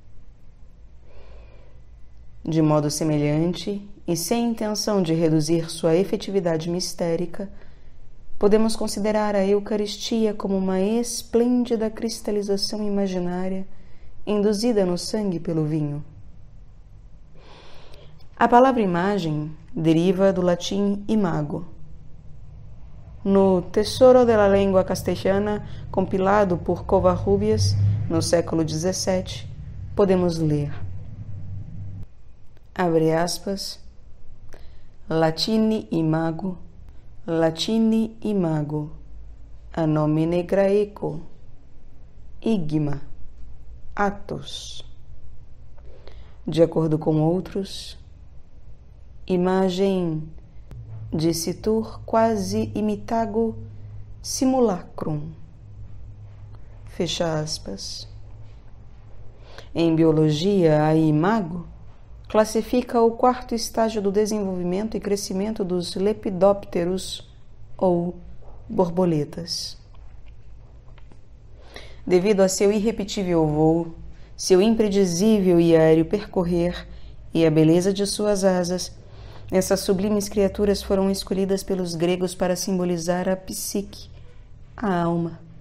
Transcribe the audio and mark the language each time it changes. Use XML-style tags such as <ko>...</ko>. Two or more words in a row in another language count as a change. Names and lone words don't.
<pt>De modo semelhante, e sem intenção de reduzir sua efetividade mistérica, podemos considerar a Eucaristia como uma esplêndida cristalização imaginária induzida no sangue pelo vinho. A palavra imagem deriva do latim imago. No Tesoro de la Lengua Castellana, compilado por Covarrubias no século XVII, podemos ler, abre aspas,</pt> <la>Latini imago, a nomine graeco, igma, atos.</la> <pt>De acordo com outros, imagem</pt> <la>dicitur quasi imitago simulacrum.</la> <pt>Fecha aspas. Em biologia, a imago classifica o quarto estágio do desenvolvimento e crescimento dos lepidópteros ou borboletas. Devido a seu irrepetível voo, seu impredizível e aéreo percorrer e a beleza de suas asas, essas sublimes criaturas foram escolhidas pelos gregos para simbolizar a psique, a alma.</pt>